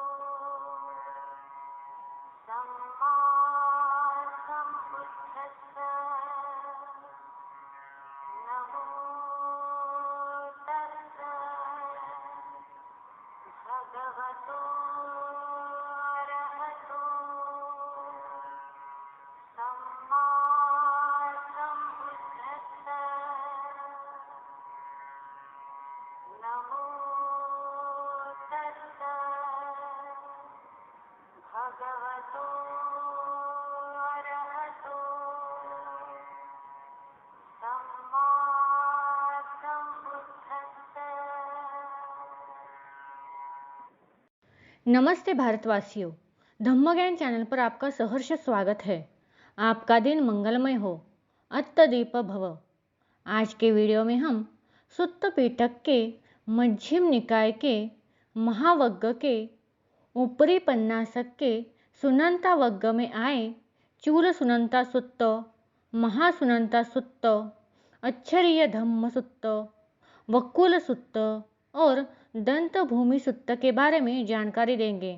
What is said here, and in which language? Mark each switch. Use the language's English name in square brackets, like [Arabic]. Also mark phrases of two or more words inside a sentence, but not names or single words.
[Pali] सम्मा सम्बुद्धस्सा नमो तस्सा भगवतो अरहतो सम्मा सम्बुद्धस्सा नमो तस्सा भगवतो अरहतो सम्मा सम्बुद्धस्सा। [Hindi] नमस्ते भारतवासियों, धम्मज्ञान चैनल पर आपका सहर्ष स्वागत है। आपका दिन मंगलमय हो, [Pali] अत्तदीप भव। [Hindi] आज के वीडियो में हम सुत्त पिटक के मध्यम निकाय के महावग्ग के ऊपरी पन्नासक के सुनंता वग्ग में आए चूल सुनंता सुत्त, महासुनंता सुत्त, अच्छरीय धम्म सुत्त, वक्कुल सुत्त और दंत भूमि सुत्त के बारे में जानकारी देंगे।